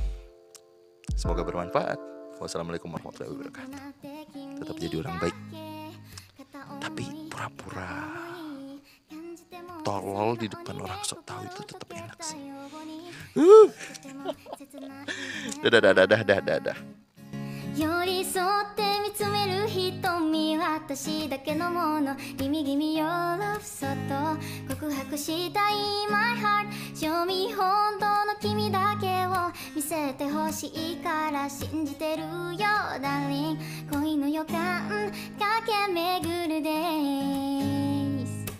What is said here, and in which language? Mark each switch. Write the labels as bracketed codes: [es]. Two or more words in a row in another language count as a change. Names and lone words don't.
[id] Semoga bermanfaat. [ar] والسلام عليكم ورحمة الله وبركاته. [id] Tetap jadi orang baik, tapi pura-pura tolol di depan orang sok tahu itu tetap enak sih. Dadah. [ja] 寄り添って見つめる瞳、私だけのもの、ギミギミ [en] Your love [ja] そっと告白したい [en] My heart Show me [ja] 本当の君だけを見せてほしいから信じてるよ Darling 恋の予感駆け巡る Days